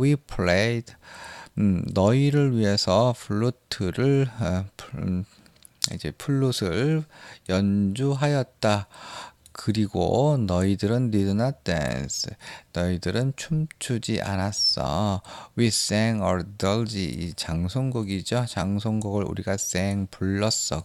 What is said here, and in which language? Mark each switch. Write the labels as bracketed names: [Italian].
[English] We played [Korean] 너희를 위해서 플룻을 연주하였다. 그리고 너희들은 [English] did not dance. [Korean] 너희들은 춤추지 않았어. [English] We sang our dirge. [Korean] 이 장송곡이죠. 장송곡을 우리가 불렀어.